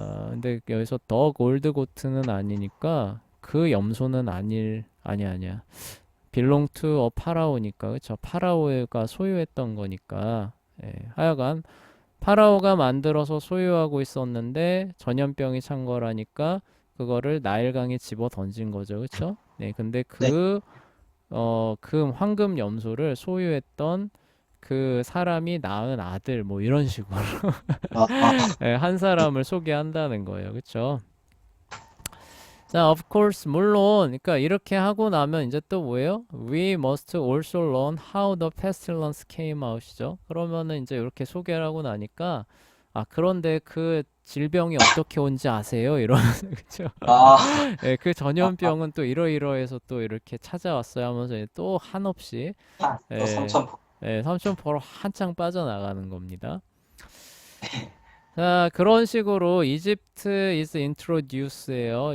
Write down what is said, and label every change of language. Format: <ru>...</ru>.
<ko>근데 여기서 더 골드 고트는 아니니까 그 염소는 아니야.</ko> <en>belong to a</en> <ko>파라오니까, 그쵸? 파라오가 소유했던 거니까. 하여간 파라오가 만들어서 소유하고 있었는데 전염병이 찬 거라니까 그거를 나일강에 집어 던진 거죠, 그쵸? 근데 네. 그 황금 염소를 소유했던 그 사람이 낳은 아들 뭐 이런 식으로 아, 한 사람을 소개한다는 거예요. 그쵸? 자,</ko> <en>of course,</en> <ko>물론, 그러니까 이렇게 하고 나면 이제 또 뭐예요?</ko> <en>We must also learn how the pestilence came out이죠.</en> <ko>그러면은 이제 이렇게 소개를 하고 나니까 그런데 그 질병이 어떻게 온지 아세요? 이러면서 그쵸? 아, 예, 그 아, 전염병은 또 이러이러해서 또 이렇게 찾아왔어요 하면서 또 한없이 또 예, 삼천포. 삼천포로 한창 빠져나가는 겁니다. 자, 그런 식으로 이집트</ko> <en>is introduce</en> <ko>예요.</ko>